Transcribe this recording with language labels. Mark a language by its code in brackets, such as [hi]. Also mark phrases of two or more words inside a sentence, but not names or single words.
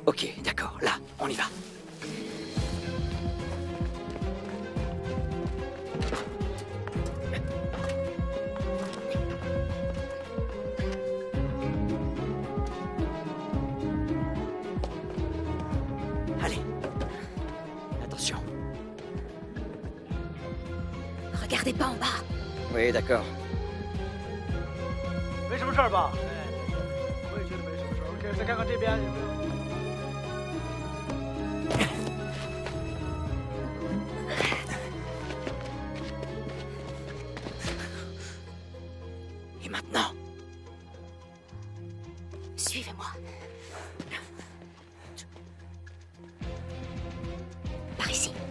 [fr] Ok, d'accord. Là, on y va. Allez. Attention. Regardez pas en bas. Oui, d'accord. [zh] 没什么事儿吧？我也觉得没什么事儿。OK，再看看这边有没有。 [fr] Et maintenant? Suivez-moi. Par ici.